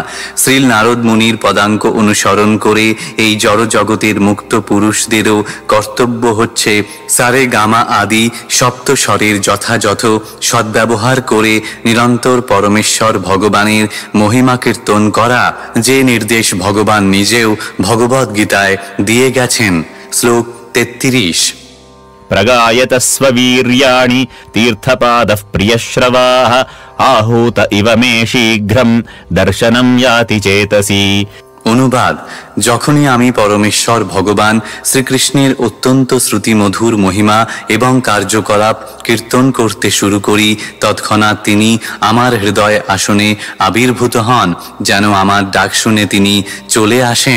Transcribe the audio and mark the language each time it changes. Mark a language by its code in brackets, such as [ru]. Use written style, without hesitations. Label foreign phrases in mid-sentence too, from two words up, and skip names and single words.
[bn] শ্রীল নারদ মুনির পদাঙ্ক অনুসরণ করে এই জড় জগতের মুক্ত পুরুষদেরও কর্তব্য হচ্ছে সারে গামা আদি সপ্ত স্বরের যথাযথ সদ্ব্যবহার করে নিরন্তর পরমেশ্বর ভগবানের মহিমা কীর্তন করা, যে নির্দেশ ভগবান নিজেও ভগবদ্ গীতায় দিয়ে গেছেন। শ্লোক 33। [sa] प्रगायतस्व वीर्याणि तीर्थपादः प्रियश्रवाः आहूत इव मे शीघ्रं दर्शनं याति चेतसि। [bn] অনুবাদ: যখনই আমি পরমেশ্বর ভগবান শ্রীকৃষ্ণের অত্যন্ত শ্রুতিমধুর মহিমা এবং কার্যকলাপ কীর্তন করতে শুরু করি, তৎক্ষণাৎ তিনি আমার হৃদয় আসনে আবির্ভূত হন, যেন আমার ডাক শুনে তিনি চলে আসেন।